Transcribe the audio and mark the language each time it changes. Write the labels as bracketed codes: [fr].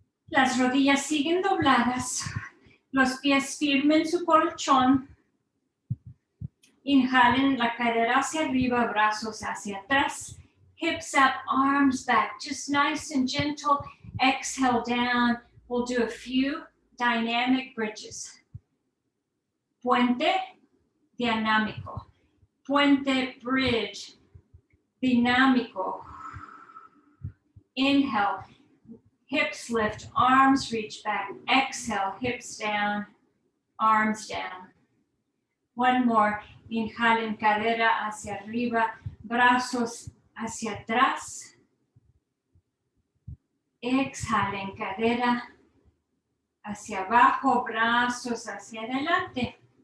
[es] Las rodillas siguen dobladas. Los pies firmes en su colchón. Inhalen la cadera hacia arriba, brazos hacia atrás. [en] Hips up, arms back. Just nice and gentle. Exhale down. We'll do a few dynamic bridges. [es] Puente, dinámico. Puente, [en] bridge, [es] dinámico. [en] Inhale, hips lift, arms reach back. Exhale, hips down, arms down. One more. [es] Inhalen, cadera hacia arriba, brazos hacia atrás. Exhalen, cadera hacia abajo, brazos hacia adelante.